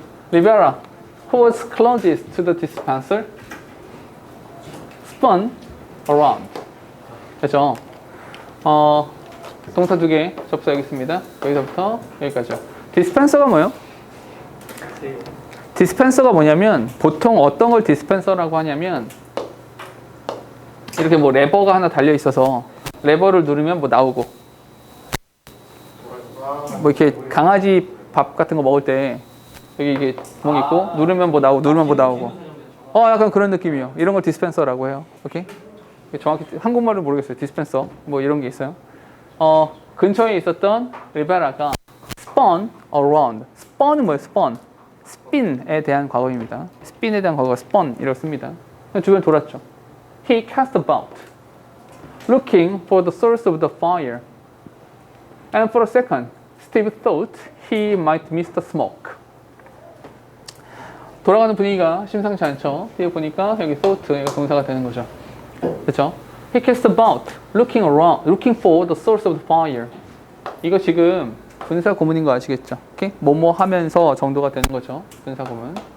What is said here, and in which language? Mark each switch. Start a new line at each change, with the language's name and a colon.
English: Rivera, who was closest to the dispenser, spun around.
Korean: 됐죠? 동사 2개 접수 여기 있습니다. 여기서부터 여기까지요. 디스펜서가 뭐예요? 디스펜서가 뭐냐면 보통 어떤 걸 디스펜서라고 하냐면 이렇게 뭐 레버가 하나 달려 있어서 레버를 누르면 뭐 나오고 뭐 이렇게 강아지 밥 같은 거 먹을 때 여기 이게 구멍 있고 누르면 뭐 나오고 약간 그런 느낌이에요. 이런 걸 디스펜서라고 해요. 오케이? 정확히 한국말은 모르겠어요. 디스펜서 뭐 이런 게 있어요. 근처에 있었던 리베라가
English: spun around.
Korean: spun은 뭐예요? spun. spin에 대한 과거입니다. spin에 대한 과거가 spun 이라고 씁니다. 주변 돌았죠.
English: He cast about, looking for the source of the fire, and for a second Steve thought he might miss the smoke.
Korean: 돌아가는 분위기가 심상치 않죠. 뒤에 보니까 여기 thought 얘가 동사가 되는 거죠. 그렇죠?
English: He cast about, looking around, looking for the source of the fire.
Korean: 이거 지금 분사 구문인 거 아시겠죠? 오케이? 뭐뭐 하면서 정도가 되는 거죠. 분사 구문.